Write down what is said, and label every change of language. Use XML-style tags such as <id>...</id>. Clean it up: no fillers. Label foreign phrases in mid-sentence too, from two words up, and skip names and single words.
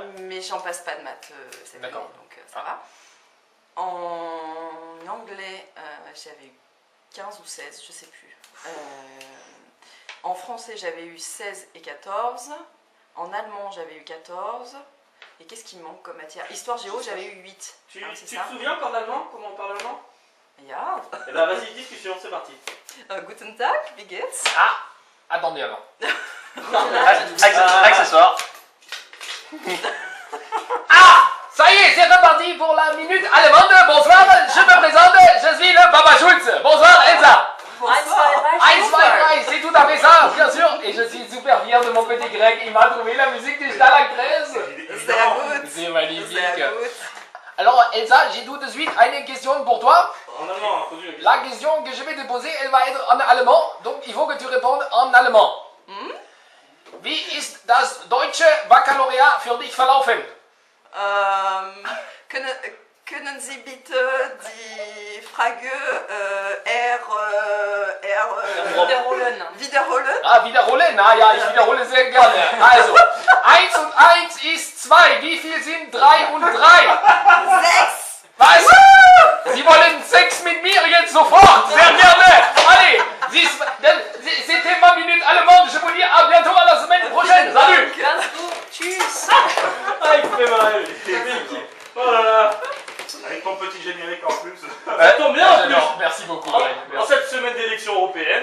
<fr>Mais j'en passe pas de maths cette année, donc ça va. En anglais, j'avais eu 15 ou 16, je sais plus. En français, j'avais eu 16 et 14. En allemand, j'avais eu 14. Et qu'est-ce qui me manque comme matière? Histoire géo, j'avais eu 8. Tu te souviens encore d'allemand? Comment on parle allemand?</fr> <de>Ja.</de> <fr>Eh ben vas-y, discussion, c'est parti.</fr> <de>Guten Tag, wie geht's?</de> <fr>Ah, attendez alors. Accessoire. Ah, ça y est, c'est reparti pour la minute allemande. Bonsoir, je me présente, je suis le Papa Schulz. Bonsoir Elsa. Bonsoir. C'est tout à fait ça, bien sûr. Et je suis super fier de mon petit Greg. Il m'a trouvé la musique du Stalag 13.</fr> <de>Sehr gut.</de> <fr>C'est magnifique.</fr> <de>Sehr gut.</de> <fr>Alors Elsa, j'ai tout de suite une question pour toi. En allemand, introduit La question que je vais te poser, elle va être en allemand. Donc il faut que tu répondes en allemand.</fr> <de>Wie ist das deutsche Baccalaureat für dich verlaufen? Können Sie bitte die Frage wiederholen? Ah, wiederholen? Ah ja, ich wiederhole sehr gerne. Also, 1 und 1 ist 2. Wie viel sind 3 und 3? 6! Was? Sie wollen 6 mit mir jetzt sofort? Sehr gerne.</de> <fr>Allez, c'était ma minute allemande. Je vous dis à bientôt à la semaine prochaine. Salut.</fr> <de>Tschüss!</de> <fr>Ah, il fait mal. Oh là là. Avec ton petit générique en plus. Ça tombe bien en plus. Merci beaucoup. En Merci. cette semaine d'élection européenne.</fr>